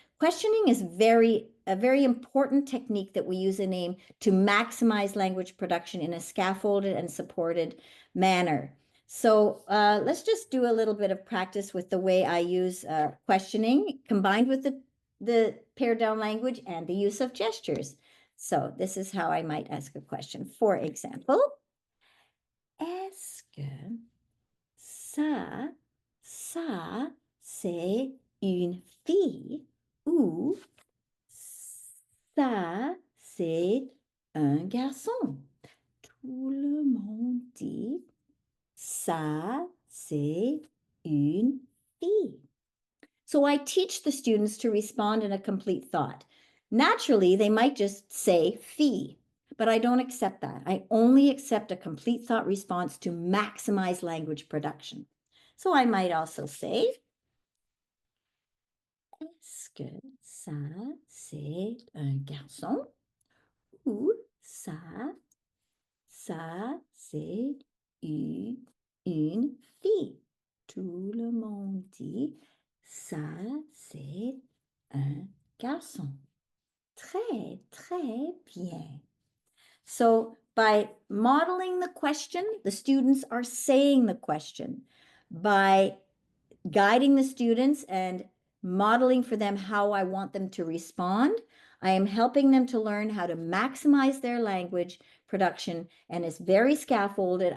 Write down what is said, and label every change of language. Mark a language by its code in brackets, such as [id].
[en] Questioning is a very important technique that we use in AIM to maximize language production in a scaffolded and supported manner. So let's just do a little bit of practice with the way I use questioning combined with the pared down language and the use of gestures. So this is how I might ask a question. For example, [fr] est-ce que ça c'est une fille ou ça c'est un garçon? Tout le monde dit ça c'est une fille. [en] So I teach the students to respond in a complete thought. Naturally, they might just say fille, but I don't accept that. I only accept a complete thought response to maximize language production. [fr] So I might also say, est-ce que ça, c'est un garçon? Ou ça, c'est une fille? Tout le monde dit, ça, c'est un garçon. Très, très bien. [en] So by modeling the question, the students are saying the question. By guiding the students and modeling for them how I want them to respond, I am helping them to learn how to maximize their language production, and it's very scaffolded.